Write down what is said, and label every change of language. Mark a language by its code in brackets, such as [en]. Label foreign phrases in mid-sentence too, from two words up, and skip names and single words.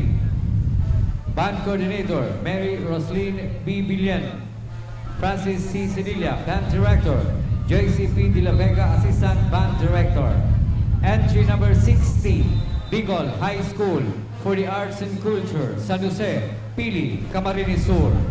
[en] Band Coordinator, Mary Roslyn B. Billion. Francis C. Cedilia, Band Director. Joyce P. De La Vega, Assistant Band Director. Entry number 60, Bicol High School for the Arts and Culture, San Jose, Pili, Camarines Sur.